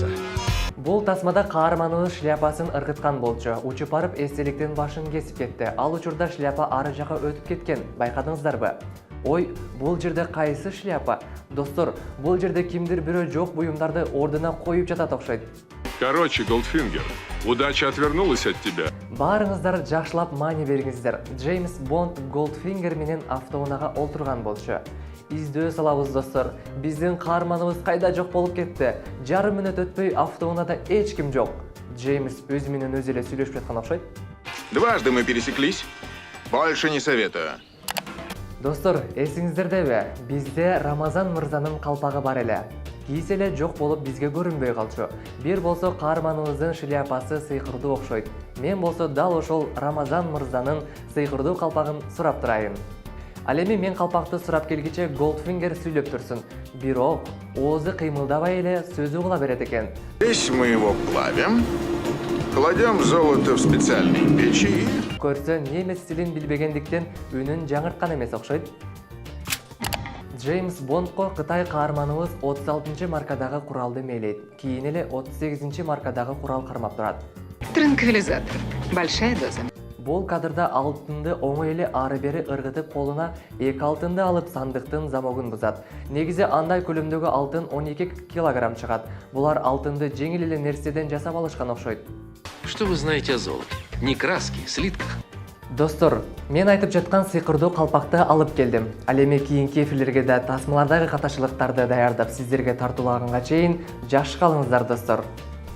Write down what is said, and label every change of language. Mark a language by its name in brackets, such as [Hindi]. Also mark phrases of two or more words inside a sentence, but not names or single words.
[Kyrgyz] Бул тасмада каарманыбыз шляпасын ыргыткан болчу. Учуп барып эстеликтин башын кесип кетти. Ал учурда шляпа ары жака өтүп кеткен. Байкадыңыздарбы? Ой, бул жерде кайсы шляпа? Достор, бул жерде кимдир бирөө жок буюмдарды ордуна коюп жатат окшойт. [Russian] Короче, Голдфингер, удача отвернулась от тебя. [Kyrgyz] Баарыңыздар жакшылап маани бергиңиздер. Джеймс Бонд Голдфингер менен автоунаага олтурган болчу. Издөө салабыз достор. Биздин каарманыбыз кайда жок болуп кетти? Жарым мүнөт өтпөй автоунада эч ким жок. Джеймс өзү менен өзү эле сүйлөшүп жаткан окшойт. [Russian] Дважды мы пересеклись. Больше не советую. [Kyrgyz] Достор, эсиңиздердеби? Бизде Рамазан мырзанын калпагы бар эле. Кийсе эле жок болуп бизге көрүнбөй калчу. Бир болсо каарманыбыздын шляпасы сыйкырдуу окшойт. Мен болсо дал ошол Рамазан мырзанын сыйкырдуу калпагын сурап турайын. Ал эми мен калпакты сурап келгиче Голдфингер сүйлөп турсун. Бирок оозу кыймылдабай эле сөзү угула берет экен. [Russian] Здесь мы его плавим, кладем золото в специальные печи. [Kyrgyz] Көрсө немец тилин билбегендиктен үнүн жаңырткан эмес окшойт. Джеймс Бондко Кытай каарманыбыз 36 маркадагы куралды мээлейт. Кийин эле 38 маркадагы курал кармап турат. [Russian] Транквилизатор. Большая доза. [Kyrgyz] Бул кадрда алтынды оңой эле ары бери ыргытып колуна 2 алтынды алып сандыктын замогун бузат. Негизи андай көлөмдөгү алтын 12 килограмм чыгат. Булар алтынды жеңил эле нерседен жасап алышкан окшойт. [Russian] Что вы знаете о золоте? Не краски, слитках. [Kyrgyz] Достор, мен айтып жаткан сыйкырдуу калпакты алып келдим. Ал эми кийинки эфирлерге да тасмалардагы катачылыктарды даярдап сиздерге тартуулаганга чейин жакшы калыңыздар достор.